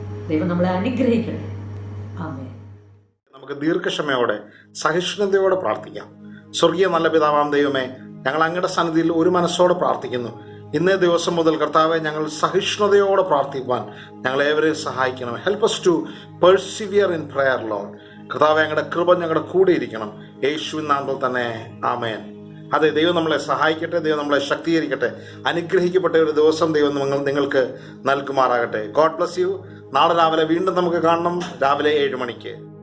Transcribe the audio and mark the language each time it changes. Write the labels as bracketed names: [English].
[Malayalam] ദൈവം നമ്മളെ അനുഗ്രഹിക്കട്ടെ. ആമേൻ. നമുക്ക് ദീർഘക്ഷമയോടെ സഹിഷ്ണുതയോടെ പ്രാർത്ഥിക്കാം. സ്വർഗീയ നല്ല പിതാവാം ദൈവമേ, ഞങ്ങൾ അങ്ങയുടെ സന്നിധിയിൽ ഒരു മനസ്സോടെ പ്രാർത്ഥിക്കുന്നു. ഇന്നേ ദിവസം മുതൽ കർത്താവെ, ഞങ്ങൾ സഹിഷ്ണുതയോടെ പ്രാർത്ഥിക്കുവാൻ ഞങ്ങളേവരെയും സഹായിക്കണം. [English] Help us to persevere in prayer, Lord. [Malayalam] കർത്താവെ, ഞങ്ങളുടെ കൃപ ഞങ്ങളുടെ കൂടെ ഇരിക്കണം. യേശുവിൻ നാമത്തിൽ തന്നെ ആമേൻ. അതെ, ദൈവം നമ്മളെ സഹായിക്കട്ടെ, ദൈവം നമ്മളെ ശക്തീകരിക്കട്ടെ. അനുഗ്രഹിക്കപ്പെട്ട ഒരു ദിവസം ദൈവം നിങ്ങൾക്ക് നൽകുമാറാകട്ടെ. [English] God bless you. [Malayalam] നാളെ രാവിലെ വീണ്ടും നമുക്ക് കാണണം, രാവിലെ 7 മണിക്ക്.